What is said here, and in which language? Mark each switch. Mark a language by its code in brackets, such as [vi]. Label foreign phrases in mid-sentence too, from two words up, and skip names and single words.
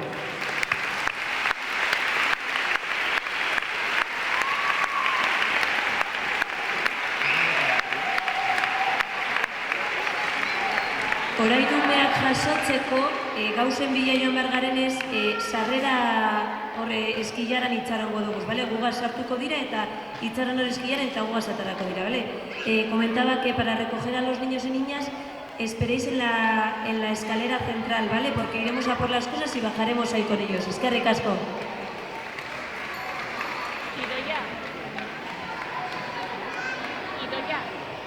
[eu] Orainumeak jasotzeko, gauzen bila joan behar garenez, sarrera eskilaran itxarongo dugu, ¿vale? Gugaz sartuko dira eta itxaron hori eskilaran eta gugaz atarako dira, ¿vale? [es] Comentaba que para recoger a los niños y niñas esperéis en la escalera central, ¿vale? Porque iremos a por las cosas y bajaremos ahí con ellos. [eu] Eskerrik asko. Idoia.